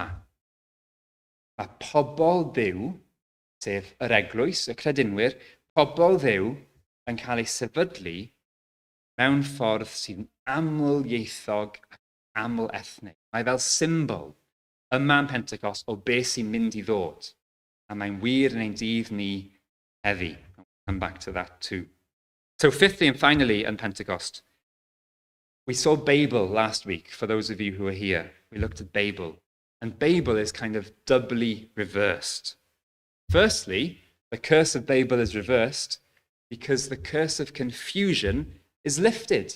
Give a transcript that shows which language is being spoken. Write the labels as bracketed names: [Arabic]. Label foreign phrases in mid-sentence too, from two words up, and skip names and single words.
[Welsh] Mae pobl Dduw, sef yr eglwys, y credinwyr, pobl Dduw yn cael ei sefydlu mewn ffordd sy'n amlieithog ac aml ethnig. Mae fel symbol yma yn Pentecost o beth sy'n mynd i ddod. A mae'n wir yn ein dydd ni heddi. [English] I'll come back to that too. So fifthly and finally in Pentecost, we saw Babel last week, for those of you who are here. We looked at Babel. And Babel is kind of doubly reversed. Firstly, the curse of Babel is reversed because the curse of confusion is lifted.